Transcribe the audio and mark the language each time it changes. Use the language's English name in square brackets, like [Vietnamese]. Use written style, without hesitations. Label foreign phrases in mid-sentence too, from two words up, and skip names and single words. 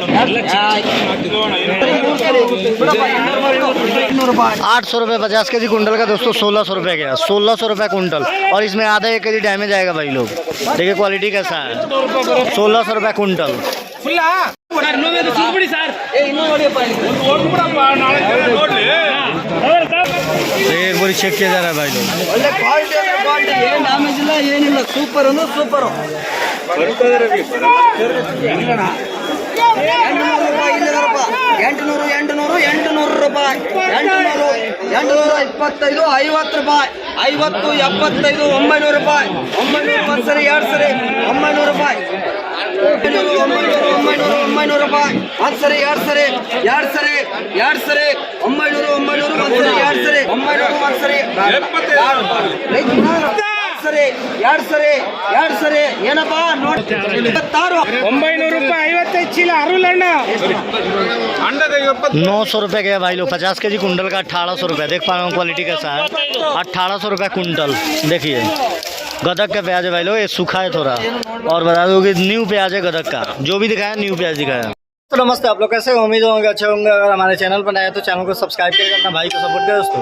[Hindi] 800 रुपये 50 के जी कुंटल का दोस्तों 1600 रुपये गया, 1600 रुपये कुंटल। और इसमें आधा 1 के जी डैमेज आएगा भाई लोग। देखिए क्वालिटी कैसा है, 1600 रुपये कुंटल। एक बार चेक किया जा रहा है भाई लोग। [Kannada] ಒಳ್ಳೆ ಕ್ವಾಲಿಟಿ ಏನು ಡ್ಯಾಮೇಜ್ ಇಲ್ಲ ಏನಿಲ್ಲ, ಸೂಪರ್ ಅಂದ್ರೆ ಸೂಪರು 800 ರೂಪಾಯಿ 800 ರೂಪಾಯಿ 825 50 ರೂಪಾಯಿ 50 75 900 ರೂಪಾಯಿ 900 ಒಂದು ಸರಿ ಎರಡು ಸರಿ 900 ರೂಪಾಯಿ 900 ರೂಪಾಯಿ ಒಂದು ಸರಿ ಎರಡು ಸರಿ 900 ಒಂದು ಸರಿ ಎರಡು ಸರಿ 900 ಸರಿ ಎರಡು ಸರಿ ಏನಪ್ಪಾ ನೋಡಿ 900 ರೂಪಾಯಿ 55 ಚೀಲ ಅರುಳಣ್ಣ [Hindi] 900 रुपये गया भाई लोग, 50 के जी कुंटल का 1800 रुपये। देख पा रहा हूँ क्वालिटी कैसा है, 1800 रुपये कुंटल। देखिए गदक का प्याज है भाई लोग, ये सूखा है थोड़ा। और बता दो कि न्यू प्याज है गदक का, जो भी दिखाया न्यू प्याज दिखाया। तो नमस्ते, आप लोग कैसे हो? उम्मीद होंगे अच्छे होंगे। अगर हमारे चैनल पर नए हैं तो चैनल को सब्सक्राइब करके अपना भाई को सपोर्ट करें दोस्तों।